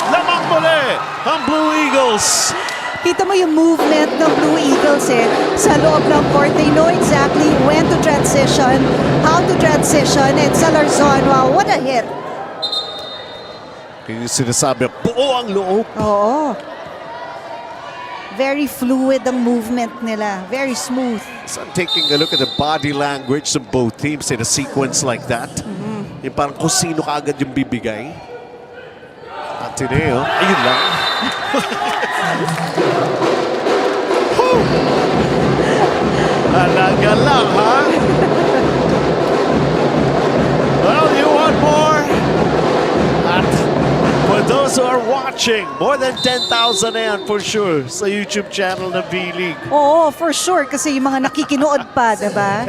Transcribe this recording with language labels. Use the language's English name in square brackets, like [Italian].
[Filipino] Lamang muli ang Blue Eagles. Kita mo yung movement ng Blue Eagles sa loob ng court. [English] They know exactly when to transition, how to transition, and Salarzon, wow, what a hit. [Filipino] Yung sinasabi, buo ang loob. Oo. [English] Very fluid ang movement nila. Very smooth. So I'm taking a look at the body language of both teams in a sequence like that. [Filipino] Yung parang kung sino kaagad yung bibigay. Ateneo, ayun lang. Alaga lang, ha? [English] Well, you want more? At for those who are watching, more than 10,000 [Filipino] na yan [English] for sure sa YouTube channel ng V-League. Oo, for sure. [Filipino] Kasi yung mga nakikinood pa, diba?